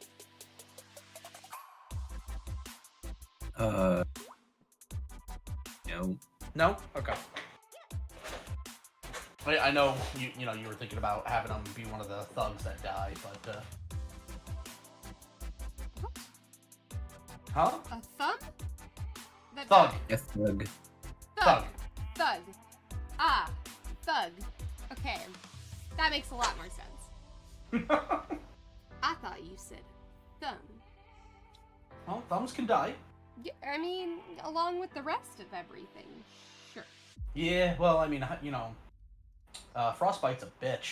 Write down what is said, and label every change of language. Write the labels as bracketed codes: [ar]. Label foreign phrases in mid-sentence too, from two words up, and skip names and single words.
[en] No. No? Okay. I know you know you were thinking about having him be one of the thugs that die, but huh? A thumb? Thug. A thug. Thug. Thug. Ah, thug. Okay, that makes a lot more sense. I thought you said thumb. Well, thumbs can die. Yeah, I mean, along with the rest of everything. Sure. Yeah, well, I mean, you know, frostbite's a bitch.